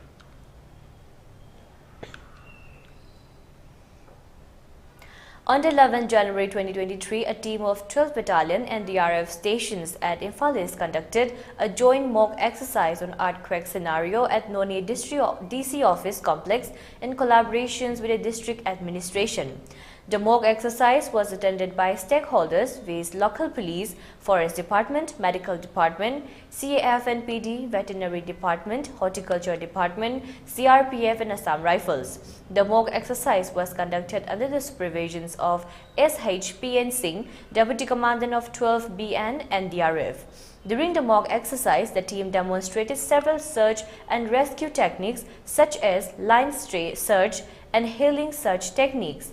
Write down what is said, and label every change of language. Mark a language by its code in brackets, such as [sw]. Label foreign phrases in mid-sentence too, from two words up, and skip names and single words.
[en] On 11 January 2023, a team of 12th Battalion NDRF stations at Imphal conducted a joint mock exercise on earthquake scenario at Noni DC office complex in collaborations with the district administration. The mock exercise was attended by stakeholders with local police, forest department, medical department, CAF and PD, veterinary department, horticulture department, CRPF and Assam Rifles. The mock exercise was conducted under the supervisions of SHPN Singh, Deputy Commandant of 12 BN NDRF. During the mock exercise, the team demonstrated several search and rescue techniques such as line search and hailing search techniques.